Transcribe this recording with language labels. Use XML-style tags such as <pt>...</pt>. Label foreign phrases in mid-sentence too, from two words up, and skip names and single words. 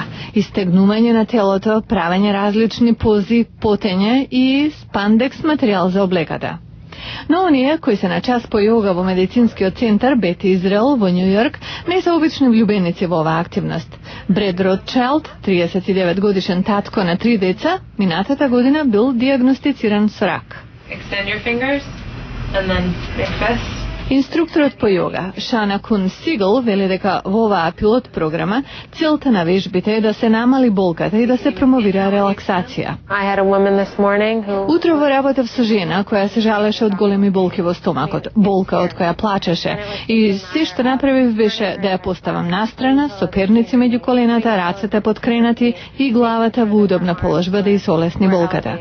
<mk>Истегнување на телото, правење различни пози, потење и спандекс материјал за облеката. Но оние кои се на час по јога во медицинскиот центар Бети Израел во Њујорк не се обични влюбеници во оваа активност. Бред Ротчайлд, 39 годишен татко на 3 деца, минатата година бил диагностициран со рак.</mk> <en>Extend your fingers and then make fists.</en> <mk>Инструкторот по јога, Шана Кун Сигл, вели дека во оваа пилот програма целта на вежбите е да се намали болката и да се промовира релаксација. Утрово работев со жена која се жалеше од големи болки во стомакот, болка од која плачеше, и се што направив беше да ја поставам настрана, со перници меѓу колената, рацете подкренати и главата во удобна положба да изолесни болката.</mk>